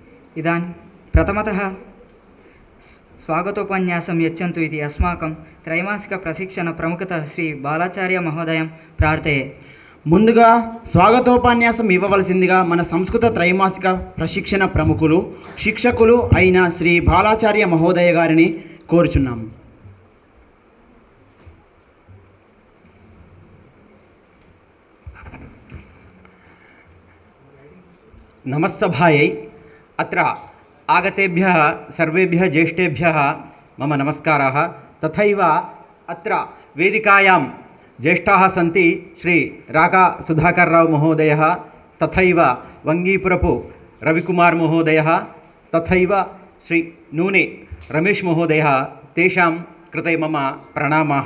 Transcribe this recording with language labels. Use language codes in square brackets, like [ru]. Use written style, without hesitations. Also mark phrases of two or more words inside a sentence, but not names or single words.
[sa] इदानीं प्रथमतः स्वागतोपन्यासं यच्छन्तु इति अस्माकं त्रैमासिकप्रशिक्षणप्रमुखतः श्री बालाचार्यमहोदयं प्रार्थये। [te] ముందుగా స్వాగతోపన్యాసం ఇవ్వవలసిందిగా మన సంస్కృత త్రైమాసిక ప్రశిక్షణ ప్రముఖులు శిక్షకులు అయిన శ్రీ బాలాచార్య మహోదయ గారిని కోరుచున్నాము. [sa] नमस्सभायै अत्र आगतेभ्यः सर्वेभ्यः ज्येष्ठेभ्यः मम नमस्काराः। तथैव अत्र वेदिकायां ज्येष्ठाः सन्ति श्री राका सुधाकरराव महोदयः, तथैव वंगीपुरपु रविकुमार महोदयः, तथैव श्री नूने रमेश महोदयः, तेषां कृते मम प्रणामाः।